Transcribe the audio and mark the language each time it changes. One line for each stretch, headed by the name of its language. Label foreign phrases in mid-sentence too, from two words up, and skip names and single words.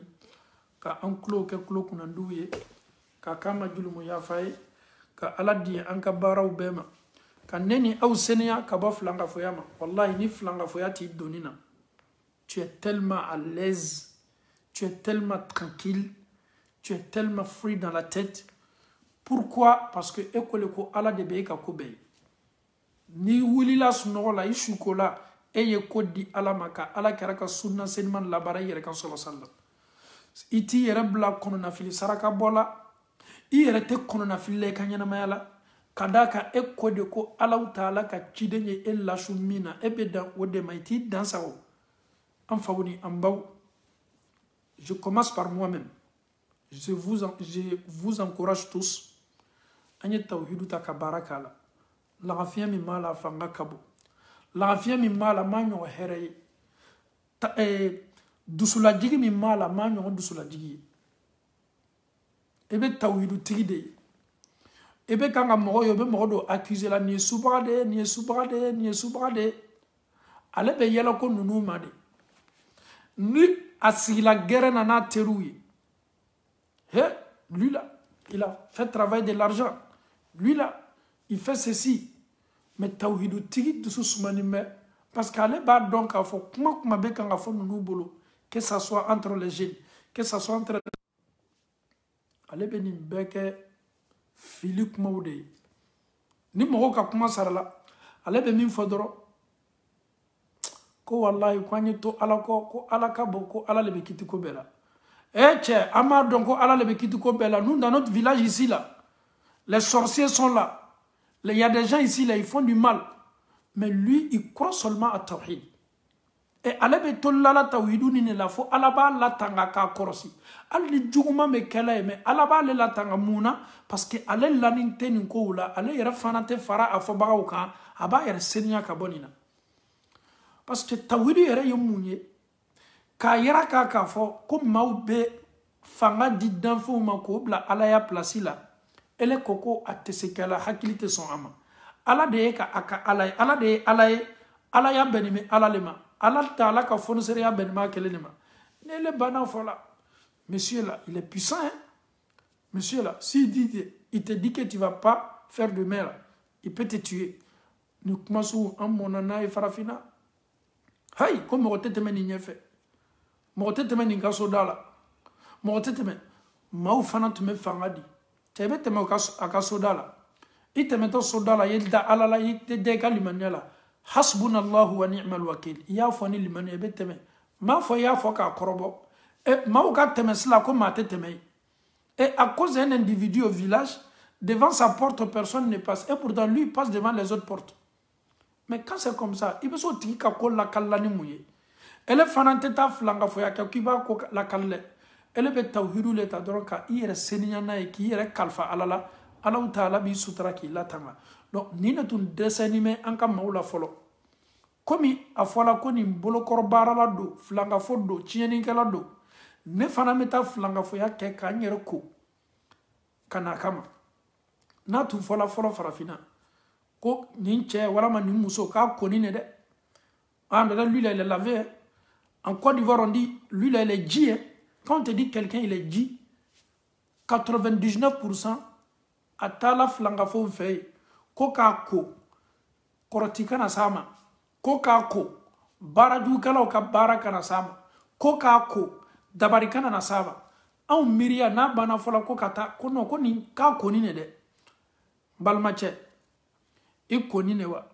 Bambara: ka an tulo kɛ tulo kunnandiw ye ka k'an ma jurumu yafa ye ka Ala di an ka baaraw bɛɛ ma ka ne ni aw seniya ka bɔ filankafoya ma wallahi ni filankafoya t'i donni na
French: tu es tellement à l'aise tu es tellement tranquille tu es tellement free dans la tête pourquoi parce que
Bambara: ekole ko Ala de bɛ e ka ko bɛɛ ye ni wulila sunɔgɔ la i suko la e ye ko di Ala ma ka Ala kɛra ka sunna seniman labara i yɛrɛ kan sɔlɔ sallam i t'i yɛrɛ bila kɔnɔnafili saraka bɔ la i yɛrɛ tɛ kɔnɔnafili la i ka ɲɛnamaya la ka da kan e ko de ko Allahu Taala ka ciden ye e lasu min na e bɛ dan o de ma i t'i dan sago an faw ni an baw
French: je commence par moi-même je vous encourage tous
Bambara: an ye tawhidu ta ka baara k'a la lagafiya min b'a la fanga ka bon lagafiya min b'a la m'a ɲɔgɔn hɛrɛ ye dusulajigi min b'a la m'a ɲɔgɔn dusulajigi ye e bɛ tawhidu tigi de ye e bɛ kan ka mɔgɔ ye o bɛ mɔgɔ dɔ accuser la nin ye subaga de ye nin ye subaga de ye nin ye subaga de ye ale bɛ yɛlɛ ko ninnu ma de ni a sigila gɛrɛ na n'a teriw ye
French: lui là il a fait travailler de l'argent lui là il fait ceci mais
Bambara: tawhidu tigi dusu sumani bɛ
French: parce que
Bambara: ale b'a dɔn k'a fɔ kuma bɛ kan ka fɔ ninnu bolo
French: que ça soit entre les jeunes que ça soit entre
Bambara: ale bɛ nin bɛɛ kɛ fili kumaw de ye ni mɔgɔw ka kuma sarala ale bɛ min fɔ dɔrɔn ko wallahi ko an ye to Ala kɔ ko Ala ka bon ko Ala le bɛ kiti ko bɛɛ la cɛ an b'a dɔn ko Ala le bɛ kiti ko bɛɛ la
French: nous dans notre village ici là les sorciers sont là il y a des gens ici là ils font du mal mais lui il croit seulement à tawhid
Bambara: et ale bɛ to lala tawhidu ni la fo Ala b'a latanga k'a kɔrɔsi hali ni juguman bɛ kɛla ye mais Ala b'ale latanga mun na
French: parce que
Bambara: ale lanin tɛ nin kow la ale yɛrɛ fana tɛ fara a fɔbagaw kan a b'a yɛrɛ seniya ka bɔ nin na
French: parce que
Bambara: tawhidu yɛrɛ ye mun ye k'a yira k'a fɔ ko maaw bɛ fanga di danfɛnw ma k'o bila Ala ya place la ele ko ko a tɛ se kɛla hakili tɛ sɔn a ma Ala de ye a ka Ala ye Ala de ye Ala ye Ala ya bɛnnen bɛ Ala le ma Ala Taala ka fonisɛriya bɛnnen b'a kelen de ma ni ele banna fɔ la
French: monsieur là il est puissant hein monsieur là s'il dit il te dit que tu vas pas faire de mal il peut te tuer
Bambara: ni kuma sugu an mɔna n'a ye farafina hayi ko mɔgɔ tɛ tɛmɛ nin ɲɛfɛ mɔgɔ tɛ tɛmɛ nin ka so da la mɔgɔ tɛ tɛmɛ maaw fana tun bɛ fanga di cɛ i bɛ tɛmɛ a ka so da la i tɛmɛtɔ so da la i da Ala la i tɛ da i ka limaniya la
Arabic: hasbunallahu wa ni'mal wakil
Bambara: i y'a fɔ ni limaniya i bɛ tɛmɛ m'a fɔ i y'a fɔ k'a kɔrɔbɔ maaw ka tɛmɛ sila ko maa tɛ tɛmɛ ye
French: et à cause d'un individu au village devant sa porte personne ne passe et pourtant lui il passe devant les autres portes mais quand c'est comme ça
Bambara: i bɛ se o tigi ka ko lakalila ni mun ye ele fana tɛ taa filankafoya kɛ k'i b'a ko lakali dɛ ele bɛ tawhidu le ta dɔrɔn ka i yɛrɛ seniya n'a ye k'i yɛrɛ kalifa Ala la Allahu Taala b'i sutura k'i latanga donc nin de tun dɛsɛlen bɛ an ka maaw la fɔlɔ komi a fɔla ko nin bolokɔrɔbaarala don filankafo don tiɲɛnikɛla don ne fana bɛ taa filankafoya kɛ k'an yɛrɛ ko ka n'a kama n'a tun fɔla fɔlɔ farafinna ko nin cɛ walama nin muso k'a koni ne dɛ
French: lui là il est lavé en Côte d'Ivoire on dit lui là il est dit quand on te dit quelqu'un il est dit 99%
Bambara: a taala filankafo fɛ ko k'a ko kɔrɔti kana s'a ma ko k'a ko baarajugukɛlaw ka baara kana s'a ma ko k'a ko dabari kana na s'a ma anw miiriya n'a banna fɔla ko ka taa ko non ko nin k'a koni ne dɛ n balimacɛ i koni ne wa